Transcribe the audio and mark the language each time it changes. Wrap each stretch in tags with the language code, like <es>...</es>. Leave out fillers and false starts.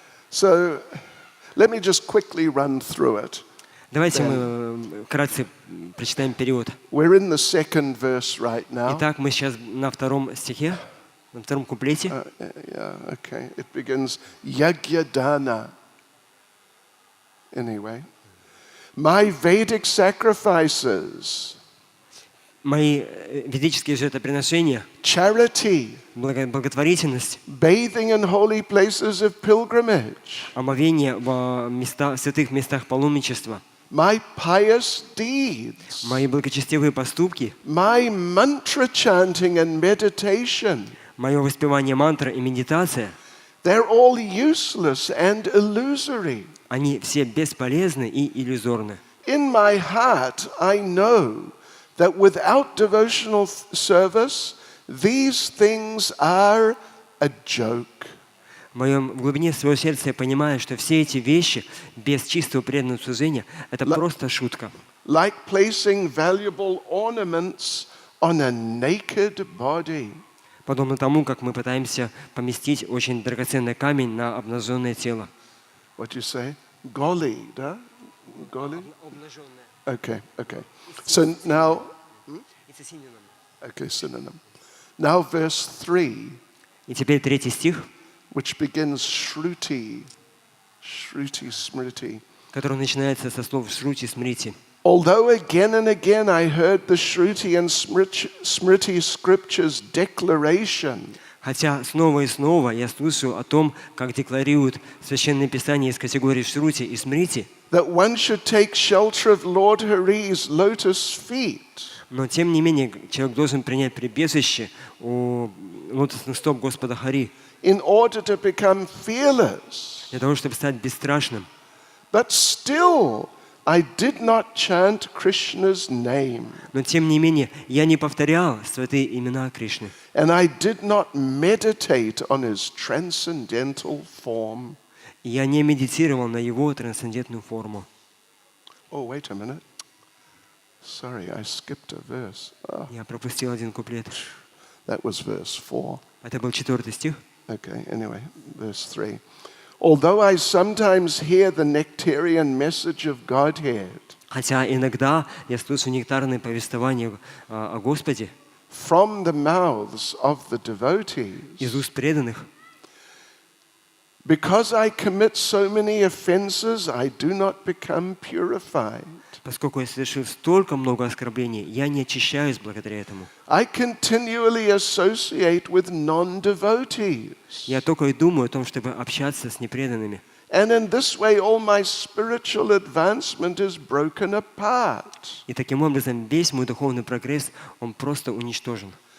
<en>So, let me just quickly run through it.</en> <ru>Давайте мы вкратце прочитаем перевод.</ru> <en>We're in the second verse right now.</en> <ru>Итак, мы сейчас на втором стихе, на втором куплете.</ru> <en>Yeah, okay. It begins Yagyadana. Anyway, my Vedic sacrifices,</en> <ru>Мои ведические жертвоприношения,</ru> <en>charity,</en> <ru>благотворительность,</ru> <en>bathing in holy places of pilgrimage,</en> <ru>омовение в святых местах паломничества,</ru> <en>my pious deeds,</en> <ru>мои благочестивые поступки,</ru> <en>my mantra chanting and meditation,</en> <ru>мое воспевание мантры и медитация,</ru> <en>they're all useless and illusory.</en> <ru>они все бесполезны и иллюзорны.</ru> <en>In my heart, I know that without devotional service, these things are a joke.</en> <ru>В глубине своего сердца я понимаю, что все эти вещи без чистого преданного служения – это просто шутка.</ru> <en>Like placing valuable ornaments on a naked body.</en> <ru>Подобно тому, как мы пытаемся поместить очень драгоценный камень на обнаженное тело.</ru> <en>What do you say? Goli, да? Goli? Okay. So now, synonym. okay, synonym. Now verse 3.</en> <ru>И теперь 3 стих.</ru> <en>which begins Shruti, Shruti Smriti.</en> <ru>который начинается со слов «шрути смрити».</ru> <en>Although again and again I heard the Shruti and Smriti scriptures declaration</en> <ru>Хотя снова и снова я слышу о том, как декларируют Священное Писание из категории Шрути и Смрити,</ru> <en>that one should take shelter of Lord Hari's lotus feet.</en> <ru>но тем не менее человек должен принять прибежище у лотосных стоп Господа Хари</ru> <en>In order to become fearless.</en> <ru>для того, чтобы стать бесстрашным.</ru> <en>But still, I did not chant Krishna's name.</en> <ru>Но тем не менее я не повторял святые имена Кришны.</ru> <en>And I did not meditate on his transcendental form.</en> <ru>И я не медитировал на его трансцендентную форму.</ru> <en>Oh, wait a minute. Sorry, I skipped a verse. Oh,</en> <ru>Я пропустил один куплет.</ru> <en>that was verse 4.</en> <ru>Это был 4 стих.</ru> <en>Okay, anyway, verse 3. Although I sometimes hear the nectarian message of Godhead</en> <ru>Хотя иногда я слышу нектарные повествования о Господе</ru> <en>from the mouths of the devotees,</en> <ru>из уст преданных,</ru> <en>because I commit so many offenses, I do not become purified.</en> <ru>поскольку я совершил столько много оскорблений, я не очищаюсь благодаря этому.</ru> <en>I continually associate with non-devotees.</en> <ru>Я только и думаю о том, чтобы общаться с непреданными.</ru> <en>And in this way, all my spiritual advancement is broken apart.</en> <ru>И таким образом весь мой духовный прогресс, он просто уничтожен.</ru>